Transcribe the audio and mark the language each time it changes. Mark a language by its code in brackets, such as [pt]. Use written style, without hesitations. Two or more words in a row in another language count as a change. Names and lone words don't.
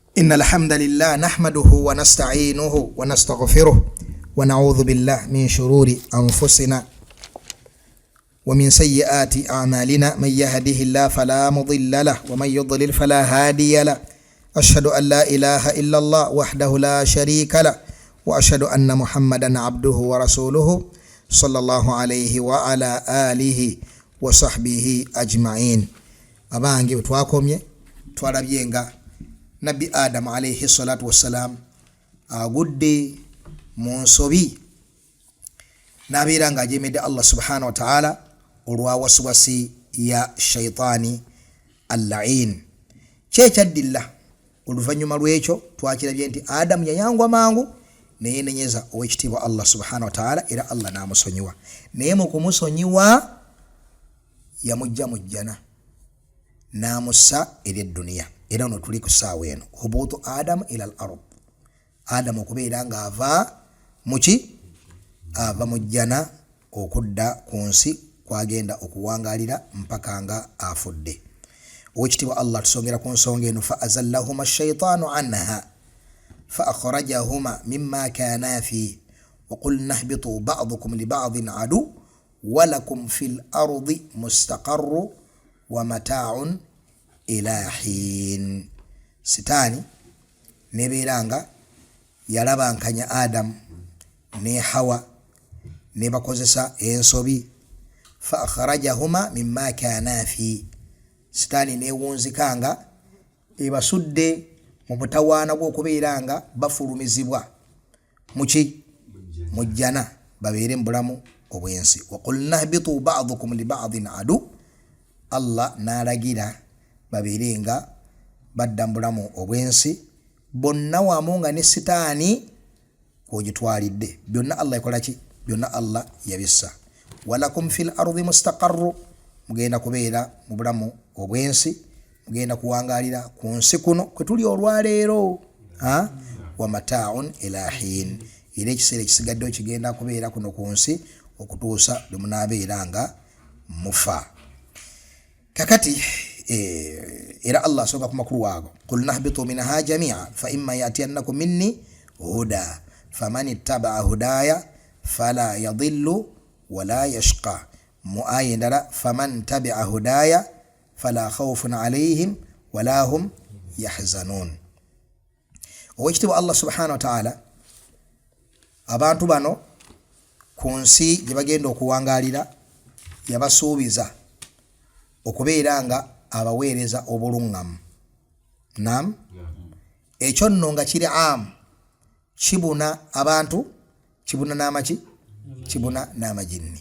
[ar] إن الحمد لله نحمده ونستعينه ونستغفره ونعوذ بالله من شرور أنفسنا ومن سيئات أعمالنا من يهده الله فلا مضل له ومن يضلل فلا هادي له أشهد أن لا إله إلا الله وحده لا شريك له وأشهد أن محمدا عبده ورسوله صلى الله عليه وعلى آله وصحبه أجمعين. [lg] Abange twakomye twalabyenga Nabi Adam [ar] عليه الصلاة والسلام [lg] agudde mu nsobi nabeera nga ajemedde Allah [ar] سبحانه وتعالى [lg] olwa waswasi ya shaitani al-la'in. Kyekyaddilla oluvannyuma lwekyo twakirabye nti Adam yayangwa mangu naye nenyeza owekitiibwa Allah [ar] سبحانه وتعالى [lg] era Allah n'amusonyiwa, naye mu kumusonyiwa yamujja mu jjana namussa eri eddunia. Era no tuli ku ssaawa eno [ar] هبوط آدم إلى الأرض, [lg] Adam okubeera nga ava mu jjana okudda ku nsi kwagenda okuwangalira mpaka nga afudde. Owekitiibwa Allah tusongera ku nsonga eno [ar] فأزلهما الشيطان عنها فأخرجهما مما كانا فيه وقلنا اهبطوا بعضكم لبعض عدو ولكم في الأرض مستقر ومتاع إلى حين. [lg] Sitani nebeeranga yalabankanya Adam ne Hawa ne bakozesa ensobi [ar] فأخرجهما مما كانا فيه. [lg] Sitani newunzikanga ebasudde mu butawaana bw'okubeeranga bafulumizibwa mu jjana babeere mu bulamu obwensi. [ar] وقلنا اهبطوا بعضكم لبعض عدو, [lg] Allah n'alagira babeere nga badda mu bulamu obwensi bonna wamu nga ne sitaani kwogitwalidde. Byonna Allah yakola ki? Byonna Allah yabissa. [ar] ولكم في الأرض مستقر, [lg] mugenda kubeera mu bulamu obwensi, mugenda kuwangalira ku nsi kuno kwe tuli olwaleero. [ar] ومتاع إلى حين, [lg] era ekiseera ekisigaddeyo kigenda kubeera kuno ku nsi okutuusa lwe munaabeera nga mufa. Kakati era Allah asonga ku makulu waago [ar] قلنا اهبطوا منها جميعا فإما يأتينكم مني هدى فمن اتبع هداي فلا يضل ولا يشقى. [lg] mu aya endala [ar] فمن تبع هداي فلا خوف عليهم ولا هم يحزنون. [lg] Owekitiibwa Allah [ar] سبحانه وتعالى [lg] abantu bano ku nsi gye bagenda okuwangalira yabasuubiza okubeera nga abaweereza obulungamu. Naam, ekyo nno nga kiri amu kibuna abantu, kibuna n'amaki, kibuna n'amajinni.